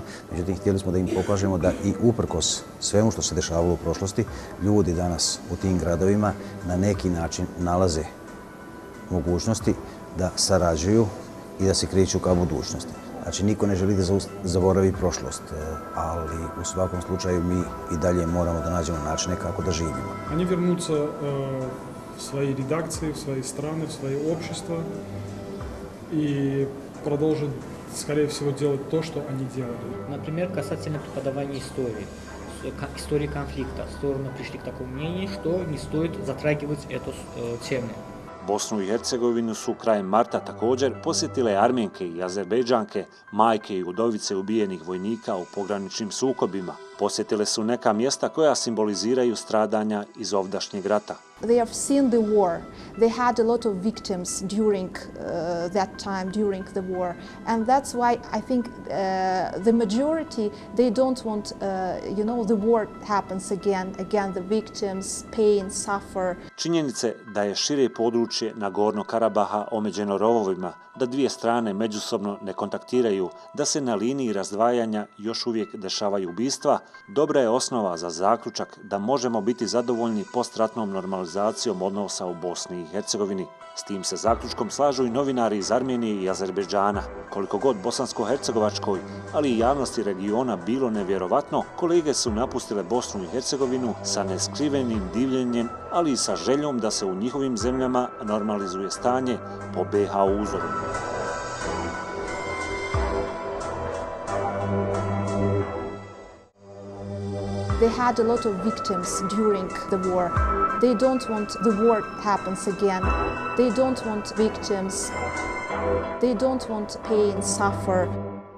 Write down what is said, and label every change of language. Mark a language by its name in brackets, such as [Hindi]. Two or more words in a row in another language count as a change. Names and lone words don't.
[Bosnian] Međutim, htjeli smo da im pokažemo da i uprkos svemu što se dešavalo u prošlosti, ljudi danas u tim gradovima na neki način nalaze mogućnosti da sarađuju i da se kreću ka budućnosti. Znači, niko ne želi da zaboravi prošlost, ali u svakom slučaju mi i dalje moramo da nađemo načine kako da živimo. [Russian] Они вернутся в свои редакции, в свои страны, в свои общества и продолжат, скорее всего, делать то, что они делали. Например, касательно преподавания истории конфликта. Стороны пришли к такому мнению, что не стоит затрагивать эту тему. [Bosnian] Bosnu i Hercegovinu su krajem marta također posjetile Armenke i Azerbejdžanke, majke i udovice ubijenih vojnika u pograničnim sukobima. Posjetile su neka mjesta koja simboliziraju stradanja iz ovdašnjeg rata. [English] They have seen the war. They had a lot of victims during that time, during the war. And that's why I think the majority, they don't want, the war happens again, the victims, pain, suffer. [Bosnian] Činjenice da je šire područje Nagorno Karabaha omeđeno rovovima, da dvije strane međusobno ne kontaktiraju, da se na liniji razdvajanja još uvijek dešavaju ubistva, dobra je osnova za zaključak da možemo biti zadovoljni postratnom normalizacijom odnosa u Bosni i Hercegovini. S tim se zaključkom slažu i novinari iz Armenije i Azerbejdžana. Koliko god bosansko-hercegovačkoj, ali i javnosti regiona bilo nevjerovatno, kolege su napustile Bosnu i Hercegovinu sa neskrivenim divljenjem, ali i sa željom da se u njihovim zemljama normalizuje stanje po BH uzoru. [English] They had a lot of victims during the war. They don't want the war happens again. They don't want victims. They don't want pain, suffer.